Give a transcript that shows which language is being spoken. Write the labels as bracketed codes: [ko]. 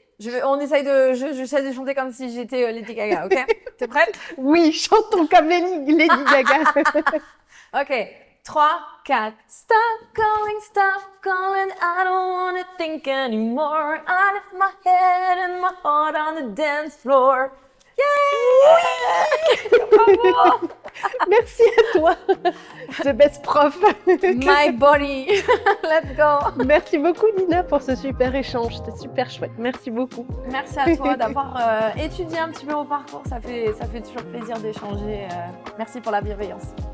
[fr] J'essaie de chanter comme si j'étais Lady Gaga, ok? T'es prête? Oui, chantons comme Lady Gaga. Ok, 3, 4. [en] Stop calling, I don't wanna think anymore. I left my head and my heart on the dance floor. Yay! Bravo! [fr] Merci à toi, [en] the best prof. My body. Let's go. [fr] Merci beaucoup Nina pour ce super échange, c'était super chouette. Merci beaucoup. Merci à toi d'avoir étudié un petit peu mon parcours, ça fait toujours plaisir d'échanger. Merci pour la bienveillance.